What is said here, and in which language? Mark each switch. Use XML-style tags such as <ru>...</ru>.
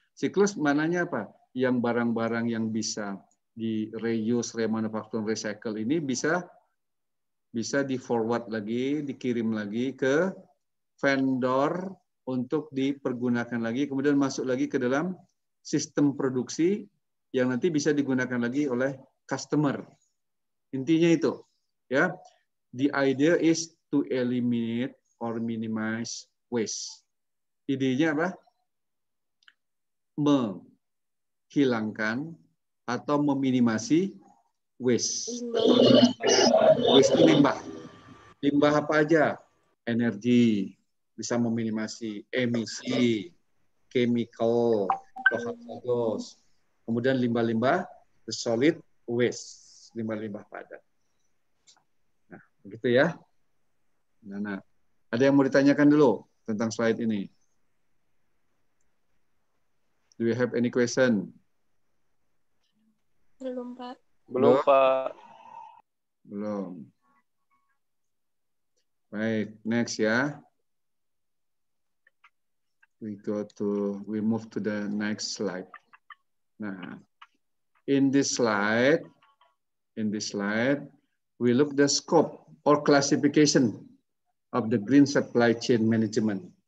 <id>Siklus mananya apa? Yang barang-barang yang bisa di reuse, remanufacture, recycle ini bisa di forward lagi, dikirim lagi ke vendor untuk dipergunakan lagi, kemudian masuk lagi ke dalam sistem produksi yang nanti bisa digunakan lagi oleh customer. Intinya itu, ya.</id> <en>The idea is to eliminate or minimize waste.</en> <id>Idenya apa? Menghilangkan atau meminimasi waste. Waste itu limbah. Limbah apa aja? Energi, bisa meminimasi emisi, chemical, atau hazardous. Kemudian limbah-limbah,</id> <en>the solid waste,</en> <id>limbah-limbah padat. Nah, begitu ya. Nah, ada yang mau ditanyakan dulu tentang slide ini?</id> <en>Do you have any question?</en> <id>Belum, Pak. Belum, Pak. Belum. Baik, next ya.</id> <en>we move to the next slide. Nah, in this slide, we look the scope or classification of the green supply chain management.</en>